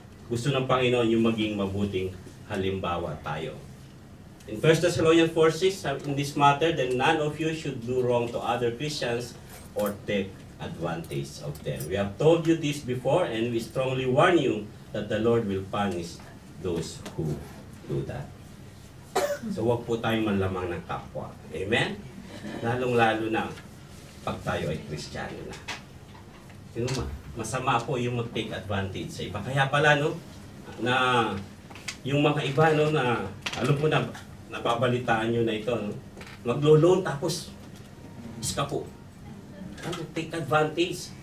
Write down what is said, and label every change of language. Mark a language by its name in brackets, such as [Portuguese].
[Filipino] Gusto ng Panginoon yung maging mabuting halimbawa tayo. [English] In 1 Thessalonians 4:6, in this matter, then none of you should do wrong to other Christians or take advantage of them. We have told you this before, and we strongly warn you that the Lord will punish those who do that. [Filipino] So wag po tayong manlamang ng kapwa. Amen? Lalong-lalo na pag tayo ay Kristiyano na. You know, masama po yung mag-take advantage sa iba. Kaya pala, no, na yung mga iba, no, na alam po na, nababalitaan nyo na ito, no, maglo-loan tapos iska po. Take advantage.